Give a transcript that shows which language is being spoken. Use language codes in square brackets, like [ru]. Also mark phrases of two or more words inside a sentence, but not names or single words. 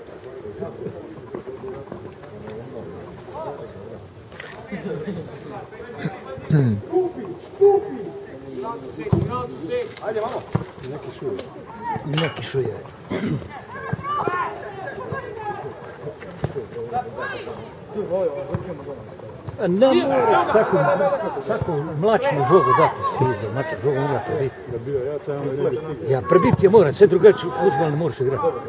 [sl] Neki šuje. Ne moraš tako mlačnu žogu dati. Pizda, mater, žogu mora prebiti. Ja, prebiti je mora, sve drugačije fudbal ne moraš igrati.